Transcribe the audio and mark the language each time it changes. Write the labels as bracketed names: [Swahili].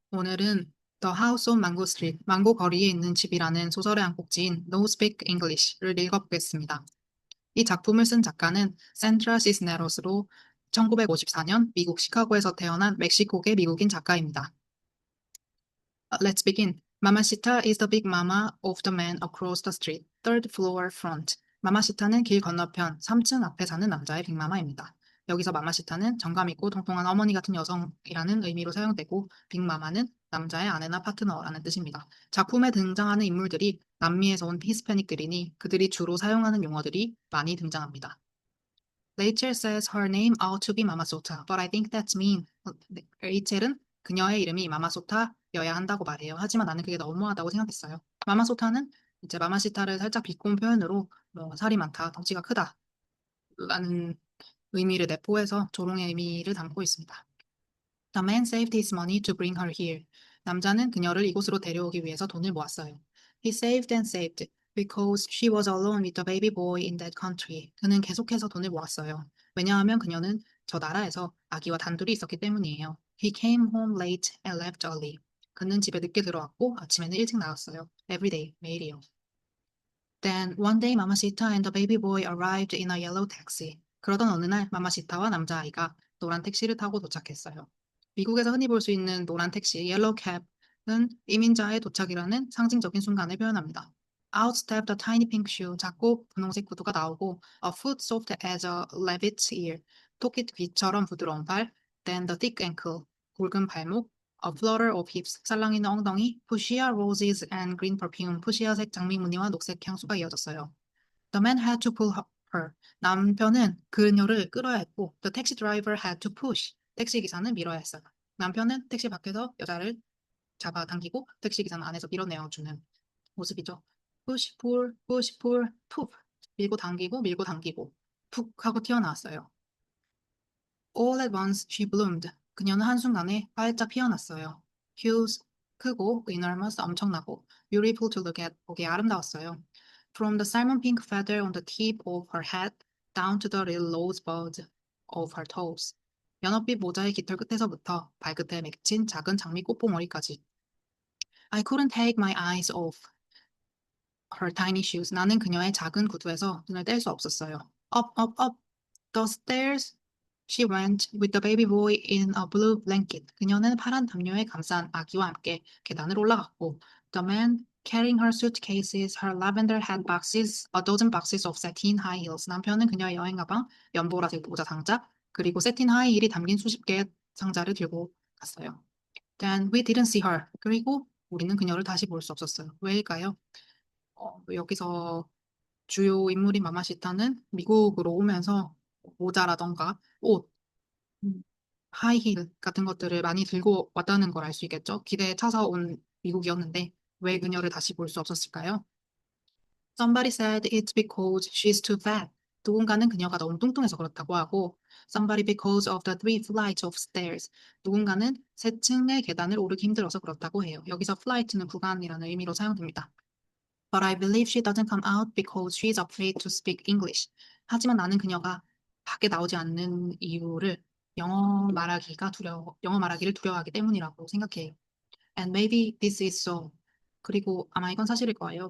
[Korean] 오늘은 The House on Mango Street, 망고 거리에 있는 집이라는 소설의 한 꼭지인 No Speak English를 읽어보겠습니다. 이 작품을 쓴 작가는 샌드라 시스네로스로 1954년 미국 시카고에서 태어난 멕시코계 미국인 작가입니다. [English] Let's begin. Mamacita is the big mama of the man across the street, third floor front. [Korean] 마마시타는 길 건너편 3층 앞에 사는 남자의 빅마마입니다. 여기서 마마시타는 정감 있고 통통한 어머니 같은 여성이라는 의미로 사용되고 빅마마는 남자의 아내나 파트너라는 뜻입니다. 작품에 등장하는 인물들이 남미에서 온 히스패닉들이니 그들이 주로 사용하는 용어들이 많이 등장합니다. [English] Rachel says her name ought to be 마마소타, but I think that's mean. [Korean] 레이첼은 그녀의 이름이 마마소타여야 한다고 말해요. 하지만 나는 그게 너무하다고 생각했어요. 마마소타는 이제 마마시타를 살짝 비꼬은 표현으로 뭐 살이 많다, 덩치가 크다 라는 의미를 내포해서 조롱의 의미를 담고 있습니다. [English] The man saved his money to bring her here. [Korean] 남자는 그녀를 이곳으로 데려오기 위해서 돈을 모았어요. [English] He saved and saved because she was alone with the baby boy in that country. [Korean] 그는 계속해서 돈을 모았어요. 왜냐하면 그녀는 저 나라에서 아기와 단둘이 있었기 때문이에요. [English] He came home late and left early. [Korean] 그는 집에 늦게 들어왔고 아침에는 일찍 나왔어요. [English] Every day, [Korean] 매일이요. [English] Then one day Mamacita and the baby boy arrived in a yellow taxi. [Korean] 그러던 어느 날 마마시타와 남자아이가 노란 택시를 타고 도착했어요. 미국에서 흔히 볼 수 있는 노란 택시, 옐로우 캡은 이민자의 도착이라는 상징적인 순간을 표현합니다. [English] Out stepped a tiny pink shoe. [Korean] 작고 분홍색 구두가 나오고 [English] a foot soft as a rabbit's ear. [Korean] 토끼 귀처럼 부드러운 발. [English] Then the thick ankle. [Korean] 굵은 발목. [English] A flutter of hips, [Korean] 살랑이는 엉덩이, [English] fuchsia roses and green perfume, [Korean] 푸시아색 장미 무늬와 녹색 향수가 이어졌어요. [English] The man had to pull her. [Korean] 남편은 그녀를 끌어야 했고, [English] the taxi driver had to push. [Korean] 택시 기사는 밀어야 했어요. 남편은 택시 밖에서 여자를 잡아당기고, 택시 기사는 안에서 밀어내어주는 모습이죠. [English] push, pull, 푹. [Korean] 밀고 당기고, 밀고 당기고, 푹 하고 튀어나왔어요. [English] All at once she bloomed. [Korean] 그녀는 한순간에 활짝 피어났어요. [English] Huge, 크고, enormous, 엄청나고, beautiful to look at, [Korean] 보기에 아름다웠어요. [English] From the salmon pink feather on the tip of her head down to the little rosebud of her toes. [Korean] 연어빛 모자의 깃털 끝에서부터 발끝에 맺힌 작은 장미 꽃봉오리까지. [English] I couldn't take my eyes off her tiny shoes. [Korean] 나는 그녀의 작은 구두에서 눈을 뗄 수 없었어요. [English] Up, up, up. The stairs she went with the baby boy in a blue blanket. [Korean] 그녀는 파란 담요에 감싼 아기와 함께 계단을 올라갔고, [English] the man carrying her suitcases, her lavender handbags, a dozen boxes of satin high heels. [Korean] 남편은 그녀의 여행 가방, 연보라색 모자 상자, 그리고 세틴 하이힐이 담긴 수십 개의 상자를 들고 갔어요. [English] Then we didn't see her. [Korean] 그리고 우리는 그녀를 다시 볼 수 없었어요. 왜일까요? 여기서 주요 인물인 마마시타는 미국으로 오면서 모자라던가 옷, 하이힐 같은 것들을 많이 들고 왔다는 걸 알 수 있겠죠. 기대에 차서 온 미국이었는데 왜 그녀를 다시 볼 수 없었을까요? [English] Somebody said it's because she's too fat. [Korean] 누군가는 그녀가 너무 뚱뚱해서 그렇다고 하고 [English] somebody because of the three flights of stairs. [Korean] 누군가는 세 층의 계단을 오르기 힘들어서 그렇다고 해요. 여기서 flight는 구간이라는 의미로 사용됩니다. [English] But I believe she doesn't come out because she's afraid to speak English. [Korean] 하지만 나는 그녀가 밖에 나오지 않는 이유를 영어 말하기를 두려워하기 때문이라고 생각해요. [English] And maybe this is so. [Korean] 그리고 아마 이건 사실일 거예요.